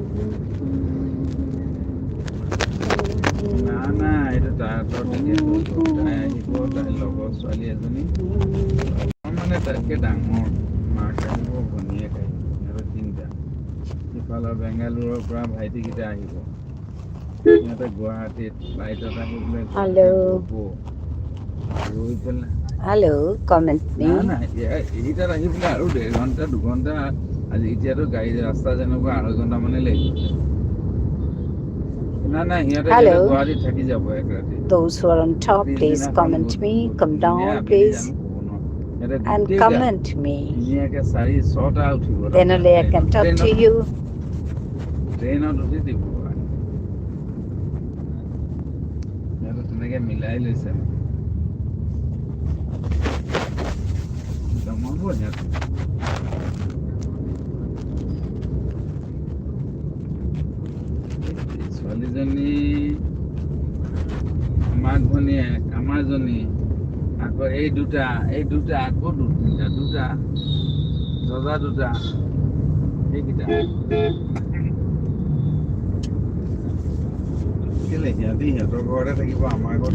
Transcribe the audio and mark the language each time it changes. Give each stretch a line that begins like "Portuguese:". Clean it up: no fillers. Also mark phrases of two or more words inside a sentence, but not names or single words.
Assamese: না এইটো তাহাঁতৰ তাই আহিব তাইৰ লগৰ ছোৱালী এজনী মানে তাতকৈ ডাঙৰ মাক আহিব ভনীয়েক আহিব সিহঁতৰ 3টা সিফালৰ বেংগালুৰুৰ পৰা ভাইটিকেইটা আহিব সিহঁতে গুৱাহাটীত ফ্লাইটত আহি পেলাই ৰৈ পেলাই
English: hello comment
Assamese: না এইটাত আহি পেলাই আৰু 1.5 ঘণ্টা 2 ঘণ্টা আজি এতিয়াতো গাড়ী ৰাস্তা যেনেকুৱা 2.5 ঘণ্টা মানে লাগিব না সিহঁতে গুৱাহাটীত থাকি যাব এক ৰাতি
English: those who are on top please comment me come down please and comment me
Assamese: ধুনীয়াকে 4-6টা উঠিব
English: then only I can talk to you
Assamese: ট্ৰেইনত উঠি দিব সিহঁতে তেনেকে মিলাই লৈছে জমাব সিহঁতে ছোৱালীজনী মাক ভনীয়েক আমাৰজনী আকৌ এই দুটা আকৌ দুটা জজা দুটা এইকেইটা কেলে সিহঁতৰ ঘৰতে থাকিব আমাৰ ঘৰত